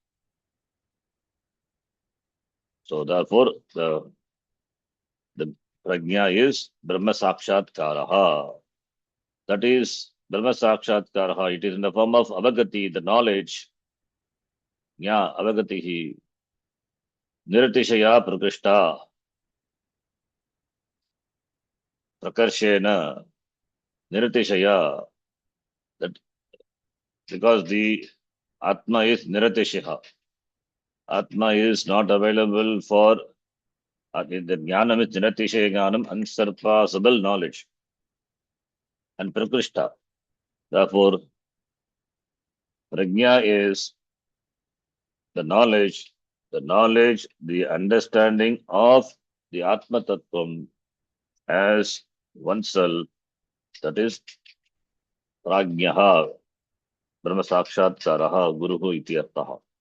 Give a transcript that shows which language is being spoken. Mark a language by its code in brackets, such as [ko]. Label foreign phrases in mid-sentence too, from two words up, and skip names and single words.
[en] So therefore, the Prajna is [sa] ब्रह्म साक्षात्कारः. [en] That is [sa] ब्रह्म साक्षात्कारः. [en] It is in the form of Avagati, the knowledge. Yeah, Avagatihi. [sa] निरतिशय प्रकृष्ट. [en] Prakarshena. Niratishaya. That because the Atma is Niratishaha. Atma is not available for the Jnanam is [sa] निरतिशय ज्ञानम्, [en] unsurpassable knowledge. And Prakrishta. Therefore, Prajna is the knowledge, the understanding of the [sa] आत्म तत्त्वम् [en] as oneself, that is [sa] प्रज्ञः ब्रह्म साक्षात्कारः गुरुः इति अर्थः.